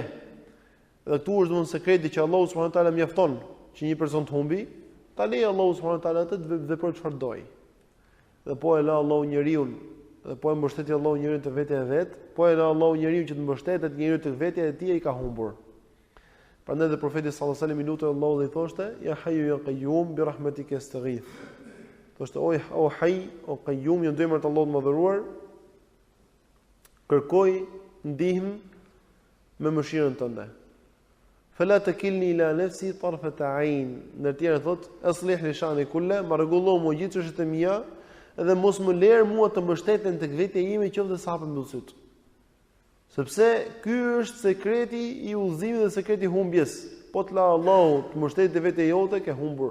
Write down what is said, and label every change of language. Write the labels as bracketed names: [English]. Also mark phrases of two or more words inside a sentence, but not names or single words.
[Albanian] Dhe këtu është domosdoshmë sekreti që Allahu [Arabic] سبحانه وتعالى [Albanian] mjafton që një person të humbi, ta lejë Allahu [Arabic] سبحانه وتعالى [Albanian] atë të veprojë çfarë doj. Dhe po e la Allahu njeriu, dhe po e mbështet Allahu njeriu te vetja e vet, po e la Allahu njeriu që të mbështetet njeriu te vetja e tij, ai ka humbur. Prandaj dhe profeti [Arabic] صلى الله عليه وسلم [Albanian] i lutej Allahut dhe i thoshte: [Arabic] "يا حي يا قيوم برحمتك أستغيث." [Albanian] Thoshte: "O hayy, o qayyum, në emrin e Allahut të Madhëruar, kërkoj ndihmë me mëshirën tënde. [Arabic] فلا تكلني إلى نفسي طرفة عين." [Albanian] Në të tjerë thot: [Arabic] "أصلح لي شأني كله", [Albanian] ma rregullo më gjithë çështjet e mia dhe mos më lër mua të mbështeten tek vetja ime qoftë se hapem mbi syt. Sepse ky është sekreti i udhëzimit dhe sekreti i humbjes. Po të la Allahu të mbështetet te vetja jote, ke humbur.